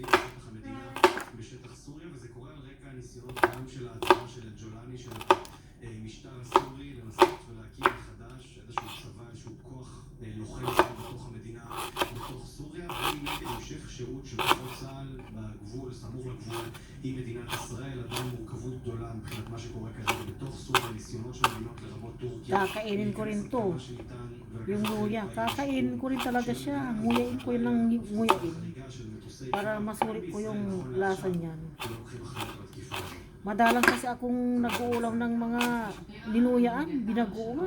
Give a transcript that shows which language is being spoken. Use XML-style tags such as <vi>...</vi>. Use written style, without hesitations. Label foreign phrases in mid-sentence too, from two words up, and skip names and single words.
<he>בשטח המדינה בשטח סוריה וזה קורה על רקע הניסיונות גם של ההצבעה של ג'ולני של המשטר הסורי לנסות ולהקים מחדש איזשהו צבא, איזשהו כוח לוחם בתוך המדינה, בתוך סוריה ונגד המשך שירות של כוחות צה"ל בגבול, סמוך לגבול עם מדינת ישראל, עדיין מורכבות גדולה מבחינת מה שקורה כרגע בתוך סוריה, ניסיונות של מדינות לרבות טורקיה.</he> <tl>Kakainin ko rin to. Yung luya, kakainin ko rin talaga siya. Nguyain ko yun ng nguyain. Para masulit ko yung lasa niyan. Madalang kasi akong nag-uulam ng mga linuyaan, binagoongan.</tl>